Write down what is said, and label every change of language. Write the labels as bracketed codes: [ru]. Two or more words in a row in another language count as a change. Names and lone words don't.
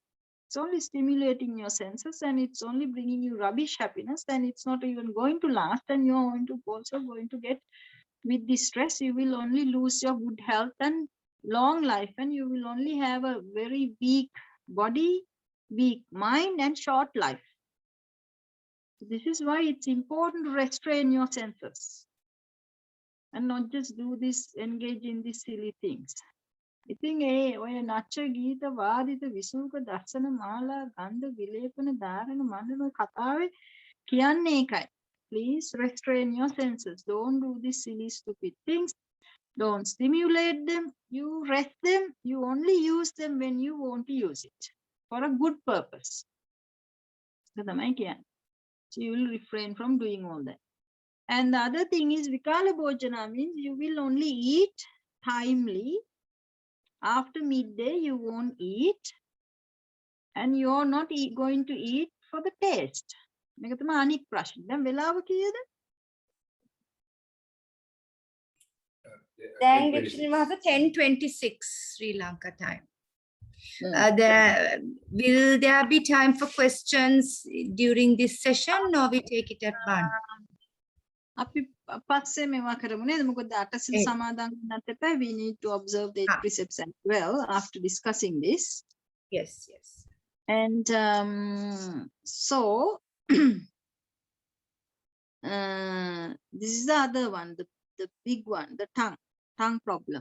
[en] It's only stimulating your senses and it's only bringing you rubbish happiness, and it's not even going to last, and you're also going to get, with this stress, you will only lose your good health and long life, and you will only have a very weak body, weak mind, and short life. This is why it's important to restrain your senses and not just do this, engage in these silly things. [si] ඉතින් ඔය [pi] නච්ච ගීත වාදිත විසූක දර්ශන මාලා ගන්ධ විලේපන ධාරණ මණ්ඩන [si] කතාවේ කියන්නේ ඒකයි. [en] Please restrain your senses. Don't do these silly stupid things. Don't stimulate them. You rest them. You only use them when you want to use it for a good purpose. So you will refrain from doing all that. And the other thing is [pi] Vikala Bhojana [en] means you will only eat timely. After midday, you won't eat, and you're not going to eat for the taste. [si] මේක තමයි අනික් ප්‍රශ්නේ. දැන් වෙලාව කීයද? [en] Then Bhikshuni Mahata 10:26 Sri Lanka time. Will there be time for questions during this session, or we take it at one? [si] අපි පස්සේ මේවා කරමු නේද? මොකද අටසිල් සමාදන් වෙන්නත් එපා. [en] We need to observe the precepts as well after discussing this. Yes, yes. And so this is the other one, the big one, the tongue problem.